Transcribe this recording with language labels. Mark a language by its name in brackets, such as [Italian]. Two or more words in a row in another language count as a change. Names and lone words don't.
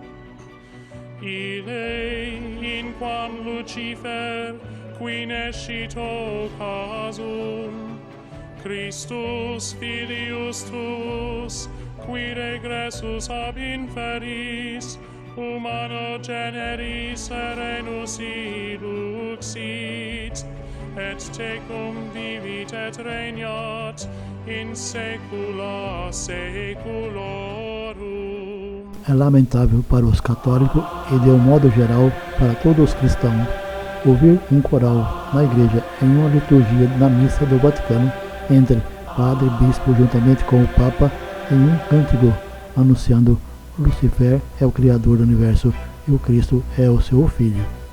[Latin] ille in quam Lucifer qui nescito casum Christus filius tuus, qui regressus ab inferis, humano generis serenus iluxit, et tecum vivit et regnat in saecula saeculorum. [Portuguese] É lamentável para os católicos e, de um modo geral, para todos os cristãos, ouvir um coral na igreja em uma liturgia na missa do Vaticano entre padre e bispo juntamente com o Papa em um cântico anunciando Lucifer é o Criador do Universo e o Cristo é o seu Filho.